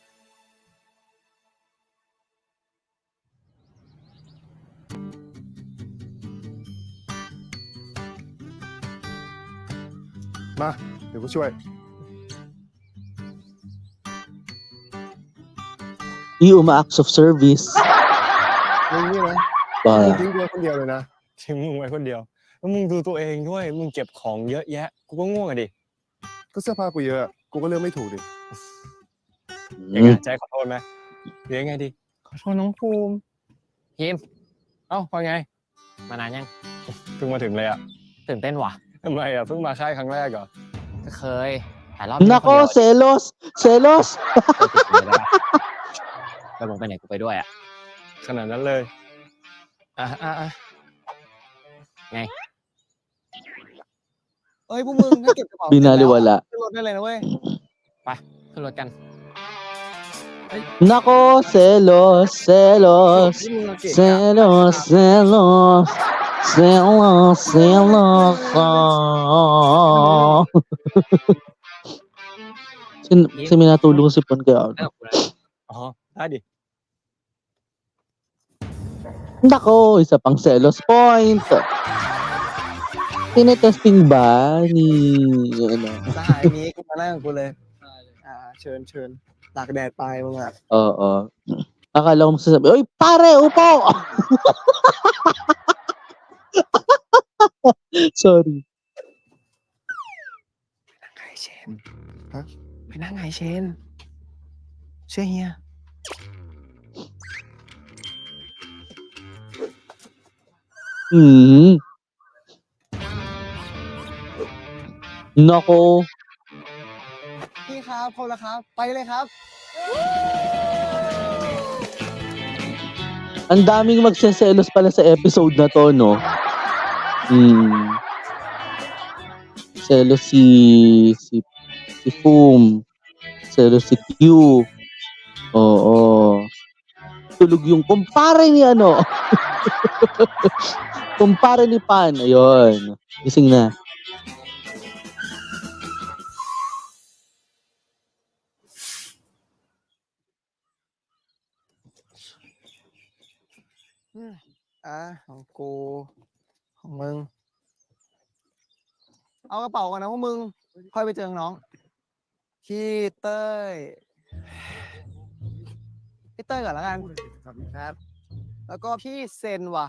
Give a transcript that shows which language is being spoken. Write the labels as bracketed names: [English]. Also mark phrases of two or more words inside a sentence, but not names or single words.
[Thai] Wow, มา เดี๋ยวกูช่วย [English] acts of service [Thai] มึงนี่นะ ba มึงทิ้งกูไว้คนเดียวเลยนะ ทิ้งมึงไว้คนเดียวแล้วมึงดูตัวเองด้วยมึงเก็บของเยอะแยะกูก็ง่วงอะดิ ก็เสื้อผ้ากูเยอะ กูก็เลือกไม่ถูกดิ ยังไงใจขอโทษไหมหรือยังไงดีขอโทษน้องภูมิพิมเอ้าว่าไงมานานยังเพิ่งมาถึงเลยอะตื่นเต้นว่ะทำไมอะเพิ่งมาค่ายครั้งแรกเหรอก็เคยแต่รอบนี้ [Filipino] Nako, selos! Selos! [Thai] แล้วมึงไปไหนกูไปด้วยอะขนาดนั้นเลยอ่ะไงเอ้ยพวกมึงถ้าเก็บกระเป๋า [Filipino] Binaliwala. [Thai] ขึ้นรถได้เลยนะเว้ยไปขึ้นรถกัน [Filipino] Nako, selos! Selos! [Thai] นี่มึงเก่ง [Filipino] Selos! Selos! Selos! Selos! Kasi may natulog si Pon kaya. [Thai] อ๋อได้ดิ [Filipino] Nako, isa pang selos point. Tinetesting ba ni ano? [Thai] สหายนี้กูมานั่งกับกูเลยเชิญตากแดดไปมึงอ่ะ [Filipino] Oo. Akala ko magsasabi, "Uy, pare, upo!" Sorry. [Thai] ไงเชนฮะไปนั่งไงเชนเชื่อเฮีย Mm. [Filipino] Nako. [Thai] พี่ครับคนละครับไปเลยครับ [Filipino] Ang daming magseselos pala sa episode na to, no? Selos si Fum. Selos si Q. Oo. Tulog yung kumpare ni ano. Kumpare ni Pan. Ayun. Gising na. [Thai] ของกูของมึงเอากระเป๋าก่อนนะพวกมึงค่อยไปเจอน้องพี่เต้ยก่อนแล้วกันครับ แล้วก็พี่เซนว่ะ